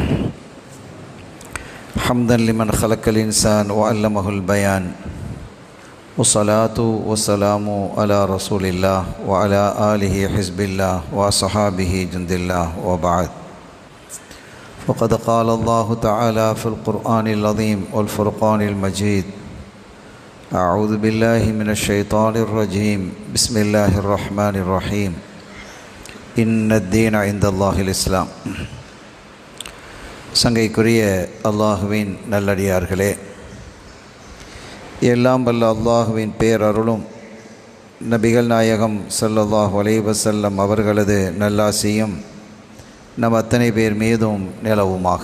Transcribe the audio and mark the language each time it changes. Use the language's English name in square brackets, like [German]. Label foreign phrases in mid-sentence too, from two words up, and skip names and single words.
[Arabic] حمدا لمن خلق الإنسان وعلمه البيان، والصلاة والسلام على رسول الله وعلى آله حزب الله وصحابه جند الله، وبعد. فقد قال الله تعالى في القرآن العظيم والفرقان المجيد: أعوذ بالله من الشيطان الرجيم، بسم الله الرحمن الرحيم. إن الدين عند الله الإسلام. [Tamil] சங்கைக்குரிய அல்லாஹுவின் நல்லடியார்களே, எல்லாம் வல்ல அல்லாஹுவின் பேரருளும் நபிகள் நாயகம் [Arabic] صلى الله عليه وسلم [Tamil] அவர்களது நல்லாசியும் நம் அத்தனை பேர் மீதும் நிலவுமாக.